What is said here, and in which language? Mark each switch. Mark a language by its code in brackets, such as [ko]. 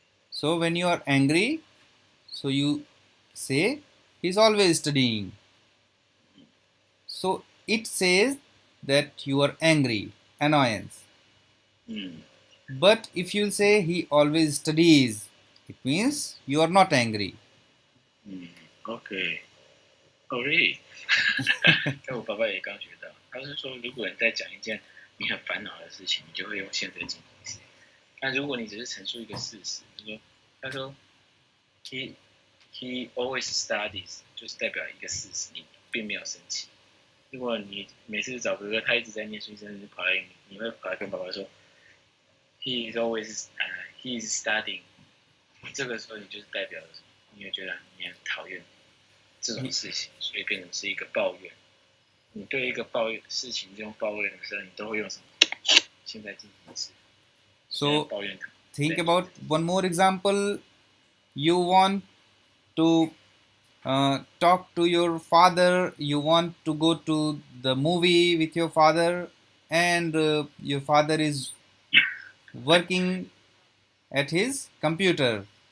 [en] So when you are angry, so you say he's always studying. So it says that you are angry, annoyance. But if you say he always studies, it means you are not angry. OK， [zh] 哦， [en] really？ [zh] 但我爸爸也刚学到，他是说，如果你在讲一件你很烦恼的事情，你就会用现在进行时。但如果你只是陈述一个事实，他说 [en] he always studies， [zh] 就是代表一个事实，你并没有生气。如果你每次找哥哥，他一直在念书，甚至跑来，你会跑来跟爸爸说 [en] he is always he is studying， [zh] 这个时候你就是代表了什么？你会觉得你很讨厌这种事情，所以变成是一个抱怨。你对一个抱怨事情这种抱怨的时候，你都会用什么？现在进行时。 [en] So [zh] 抱怨。 [en] think about one more example. You want to talk to your father. You want to go to the movie with your father, and your father is working at his computer.